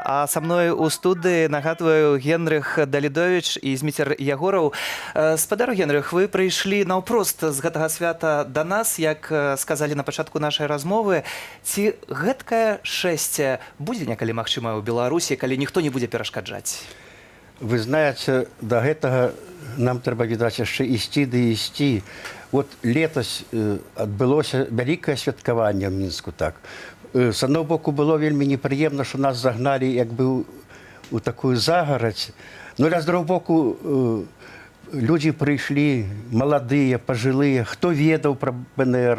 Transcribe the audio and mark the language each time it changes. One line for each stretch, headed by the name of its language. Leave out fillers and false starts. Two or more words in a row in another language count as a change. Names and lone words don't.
Belarusian: А са мной у студыі, нагадваю, Генрых Далідовіч і Зміцер Ягораў. Спадар Генрых, вы прыйшлі наўпрост з гэтага свята да нас, як сказалі на пачатку нашай размовы. Ці гэткае шэсце будзе некалі магчымае ў Беларусі, калі ніхто не будзе перашкаджаць?
Russian: Вы знаете,
Belarusian: до гэтага нам трэба, відаць, яшчэ ісці ды ісці. Вот летась адбылося вялікае святкаванне ў Мінску, так. З аднаго боку, было вельмі непрыемна, што нас загналі як бы у такую загарадзь. Ну, з другого боку, людзі прыйшлі, маладыя, пажылыя, хто ведаў пра БНР,